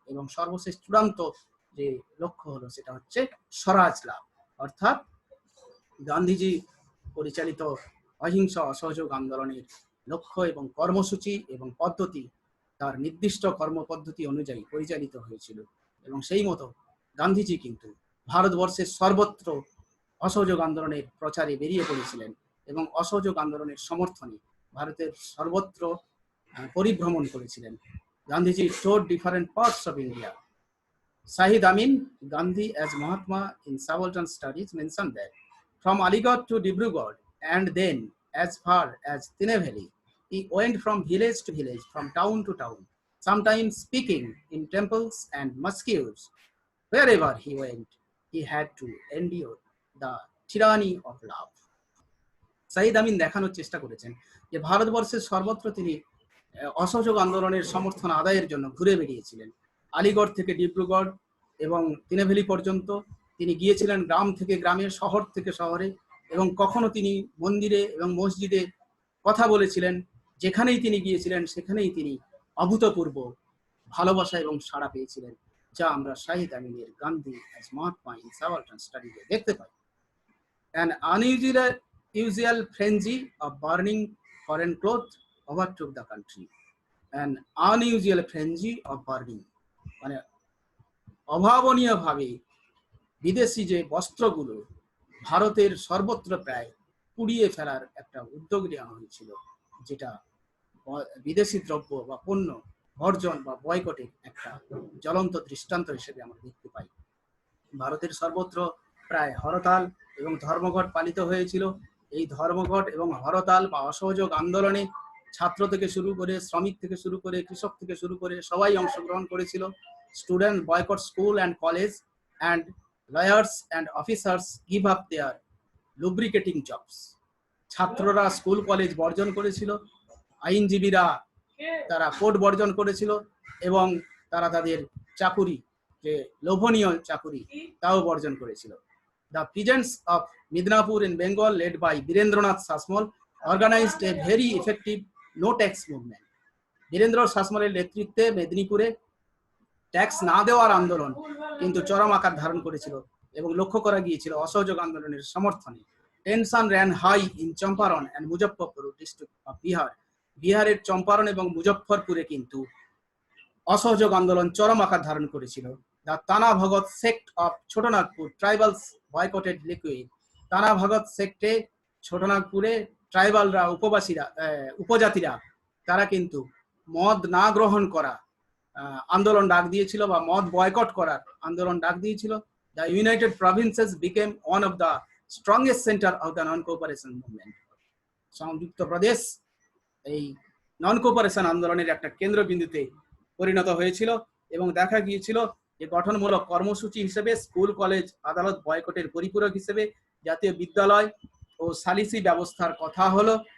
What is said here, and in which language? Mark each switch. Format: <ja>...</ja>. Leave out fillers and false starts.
<bn>এবং সর্বশেষ চূড়ান্ত যে লক্ষ্য হলো সেটা হচ্ছে স্বরাজ লাভ, অর্থাৎ গান্ধীজি পরিচালিত অহিংস অসহযোগ আন্দোলনের লক্ষ্য এবং কর্মসূচি এবং পদ্ধতি তার নির্দিষ্ট কর্মপদ্ধতি অনুযায়ী পরিচালিত হয়েছিল। এবং সেই মতো গান্ধীজি কিন্তু ভারতবর্ষের সর্বত্র অসহযোগ আন্দোলনের প্রচারে বেরিয়ে পড়েছিলেন এবং অসহযোগ আন্দোলনের সমর্থনে ভারতের সর্বত্র পরিভ্রমণ করেছিলেন।</bn> <en>Gandhiji toured different parts of India. Shahid Amin, Gandhi as Mahatma in Subaltern Studies, mentioned that from Aligarh to Dibrugarh and then as far as Tineveli, he went from village to village, from town to town, sometimes speaking in temples and mosques. Wherever he went, he had to endure the tyranny of love.</en> <bn>Saeed আমিন দেখানোর চেষ্টা করেছেন যে ভারতবর্ষের সর্বত্র তিনি অসহযোগ আন্দোলনের সমর্থন আদায়ের জন্য ঘুরে বেরিয়েছিলেন। আলিগড় থেকে ডিব্রুগড় এবং তিনেভেলি পর্যন্ত তিনি গিয়েছিলেন, গ্রাম থেকে গ্রামে, শহর থেকে শহরে, এবং কখনো তিনি মন্দিরে এবং মসজিদে কথা বলেছিলেন। যেখানেই তিনি গিয়েছিলেন সেখানেই তিনি অভূতপূর্ব ভালোবাসা এবং সাড়া পেয়েছিলেন, যা আমরা শাহিদ আমিনের গান্ধী অ্যাজ মহাত্মা ইন সাবালটার্ন স্টাডিতে দেখতে পাই।</bn> <en>An unusual frenzy of burning foreign clothes overtook the country. An unusual frenzy of burning,</en> <bn>মানে অভাবনীয়ভাবে বিদেশি যে বস্ত্রগুলো ভারতের সর্বত্র প্রায় পুড়িয়ে ফেলার একটা উদ্যোগ নেওয়া হয়েছিল, যেটা বিদেশি দ্রব্য বা পণ্য বর্জন বা বয়কটের একটা জ্বলন্ত দৃষ্টান্ত হিসেবে আমরা দেখতে পাই। ভারতের সর্বত্র প্রায় হরতাল এবং ধর্মঘট পালিত হয়েছিল। এই ধর্মঘট এবং হরতাল বা অসহযোগ আন্দোলনে ছাত্র থেকে শুরু করে, শ্রমিক থেকে শুরু করে, কৃষক থেকে শুরু করে সবাই অংশগ্রহণ করেছিল।</bn> <en>Student boycott school and college, and lawyers and officers give up their lubricating jobs.</en> <bn>ছাত্ররা স্কুল কলেজ বর্জন করেছিল, আইনজীবীরা তারা কোর্ট বর্জন করেছিল, এবং তারা তাদের চাকুরি, যে লোভনীয় চাকুরি, তাও বর্জন করেছিল।</bn> <en>The peasants of Midnapur in Bengal, led by Birendranath Sasmal, organized a very effective no tax movement.</en> <bn>Virender শাসমলের নেতৃত্বে মেদিনীপুরে ট্যাক্স না দেওয়ার আন্দোলন কিন্তু চরম আকার ধারণ করেছিল এবং লক্ষ্য করা গিয়েছিল অসহযোগ আন্দোলনের সমর্থনে।</bn> <en>Tension ran high in Champaran and Muzaffarpur district of Bihar.</en> <bn>বিহারের চম্পারণ এবং মুজফ্ফরপুরে কিন্তু অসহযোগ আন্দোলন চরম আকার ধারণ করেছিল।</bn> <en>The Tana Bhagat sect of Chotanagpur tribals boycotted liquid.</en> <bn>Tana Bhagat secte ছোটনাগপুরে ট্রাইবালরা, উপজাতিরা তারা কিন্তু মদ না গ্রহণ করা আন্দোলন ডাক দিয়েছিল বা মদ বয়কট করার আন্দোলন ডাক দিয়েছিল।</bn> <en>The United Provinces became one of the strongest center of the non-cooperation movement.</en> <bn>সংযুক্ত প্রদেশ এই নন কোঅপারেশন আন্দোলনের একটা কেন্দ্রবিন্দুতে পরিণত হয়েছিল এবং দেখা গিয়েছিল যে গঠনমূলক কর্মসূচি হিসেবে স্কুল, কলেজ, আদালত বয়কটের পরিপূরক হিসেবে জাতীয় বিদ্যালয় ও সালিসি ব্যবস্থার কথা হলো।</bn>